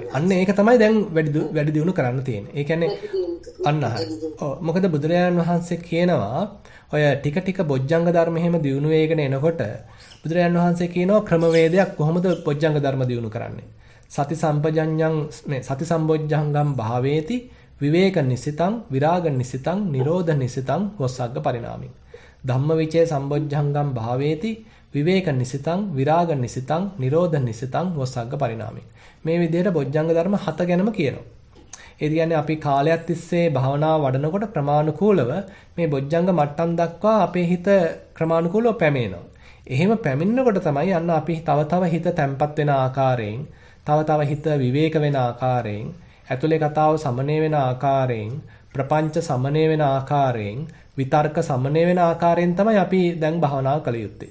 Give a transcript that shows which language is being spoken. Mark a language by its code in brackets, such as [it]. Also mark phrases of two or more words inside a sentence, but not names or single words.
[si] අන්න ඒක තමයි දැන් වැඩි දියුණු කරන්න තියෙන්නේ. ඒ කියන්නේ අන්න හරි. ඔව්. මොකද බුදුරජාණන් වහන්සේ කියනවා ඔය ටික ටික බොජ්ජංග ධර්ම එහෙම දියුණු වේගෙන එනකොට බුදුරජාණන් වහන්සේ කියනවා ක්‍රමවේදයක් කොහොමද බොජ්ජංග ධර්ම දියුණු කරන්නේ. [pi] සති සම්පජඤ්ඤං මේ සති සම්බොජ්ජංගම් භාවේති විවේක නිසිතං විරාග නිසිතං නිරෝධ නිසිතං වස්සග්ග පරිණාමින්. ධම්මවිචේ සම්බොජ්ජංගම් භාවේති විවේක නිසිතං විරාග නිසිතං නිරෝධ නිසිතං වස්සග්ග පරිණාමින්. [si] මේ විදිහට බොජ්ජංග ධර්ම 7 ගැනම කියනවා. ඒ කියන්නේ අපි කාලයක් තිස්සේ භාවනාව වඩනකොට ක්‍රමානුකූලව මේ බොජ්ජංග මට්ටම් දක්වා අපේ හිත ක්‍රමානුකූලව පැමිණෙනවා. එහෙම පැමිණෙනකොට තමයි අන්න අපි තව හිත තැම්පත් වෙන ආකාරයෙන්, තව හිත විවේක වෙන ආකාරයෙන්, ඇතුලේ කතාව සමනය වෙන ආකාරයෙන්, ප්‍රපංච සමනය වෙන ආකාරයෙන්, විතර්ක සමනය වෙන ආකාරයෙන් තමයි අපි දැන් භාවනා කළ යුත්තේ.